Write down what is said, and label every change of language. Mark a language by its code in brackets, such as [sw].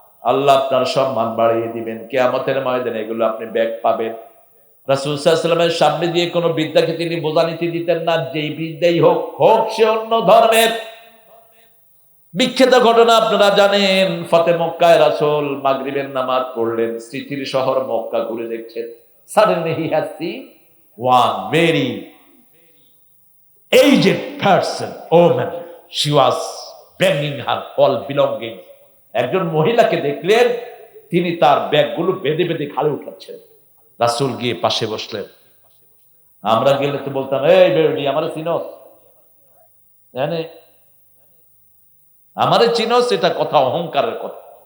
[bn] আল্লাহ আপনার সম্মান বাড়িয়ে দিবেন। কিয়ামতের ময়দানে এগুলো আপনি ব্যাক পাবেন। রাসূল সাল্লাল্লাহু আলাইহি ওয়াসাল্লামের সামনে দিয়ে কোনো বিদ্যাকে তিনি বোঝানিতে দিতেন না, যেই বিদ্যাই হোক, হোক সে অন্য ধর্মের। বিখ্যাত ঘটনা আপনারা জানেন, ফতে মক্কায় রাসূল মাগরিবের নামাজ পড়লেন, স্মৃতির শহর মক্কা ঘুরে দেখছেন। [en] Suddenly he has seen one very aged person, woman. She was bringing her all belongings. [bn] একজন মহিলাকে দেখলেন, তিনি তার ব্যাগগুলো বেঁধে বেঁধে ঘাড়ে উঠাচ্ছেন। রাসূল গিয়ে পাশে বসলেন। আমরা গেলে তো বলতাম, এই বেড়ি আমারে চিনোস, জানে আমারে চিনোস, এটা কথা অহংকারের কথা।